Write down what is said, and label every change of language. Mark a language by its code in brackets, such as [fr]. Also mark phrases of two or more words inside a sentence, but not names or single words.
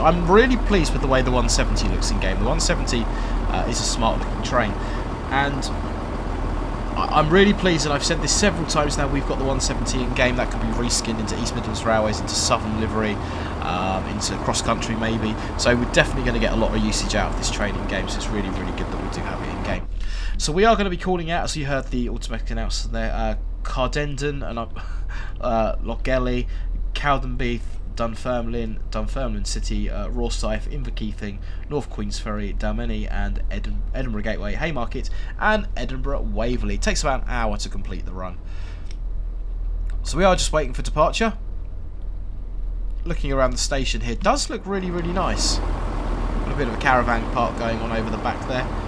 [en] I'm really pleased with the way the 170 looks in game. The 170 is a smart looking train, and I'm really pleased, and I've said this several times now, we've got the 170 in game. That could be reskinned into East Midlands Railways, into Southern Livery, into cross country maybe. So we're definitely going to get a lot of usage out of this train in game, so it's really, really good that we do have it in game. So we are going to be calling out, as you heard the automatic announcement there, Cardendon and Lochgelly, Cowdenbeath, Dunfermline City, Rosyth, Inverkeithing, North Queensferry, Dalmeny and Edinburgh Gateway, Haymarket and Edinburgh Waverley. It takes about an hour to complete the run. So we are just waiting for departure. Looking around the station here, does look really, really nice. Got a bit of a caravan park going on over the back there.